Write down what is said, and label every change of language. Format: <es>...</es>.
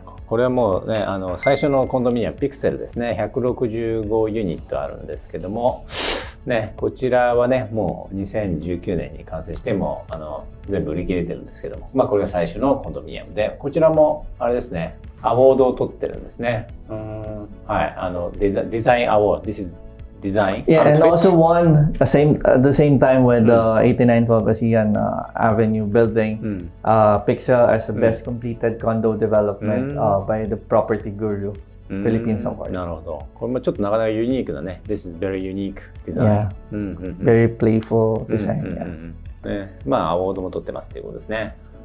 <ja>これはもうね、最初のコンドミニアムピクセルですね、165ユニットあるんですけども、ね、こちらはね、もう2019年に完成しても全部売り切れてるんですけども、これが最初のコンドミニアムで、こちらもあれですね、アワードを取ってるんですね。はい、デザインアワード、</ja> <en>This is design. Yeah, and also won at the same time with 8912 Asian Avenue building, Pixel as the best completed condo development by the Property Guru Philippines Award.</en> <ja>なるほど。これもちょっとなかなかユニークなね。</ja> <en>This is very unique design. Very playful design.</en> <ja>ね、アワードも取ってますということですね。</ja>